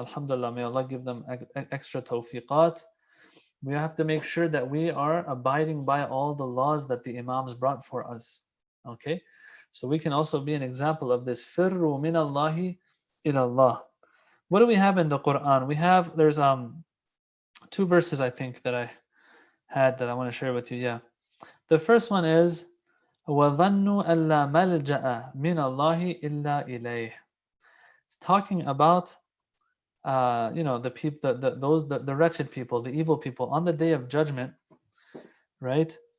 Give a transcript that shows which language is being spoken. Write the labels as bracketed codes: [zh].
[en] Alhamdulillah, may Allah give them extra tawfiqat. We have to make sure that we are abiding by all the laws that the Imams brought for us. Okay? So we can also be an example of this. [ar] Firru min Allahi ila Allah. [en] What do we have in the Quran? There's two verses I think that I had that I want to share with you. Yeah. The first one is [ar] وَظَنُّوا أَلَّا مَلْجَأَ مِنَ اللَّهِ إِلَّا إِلَيْهِ. [en] It's talking about the people, the wretched people, the evil people on the day of judgment, right?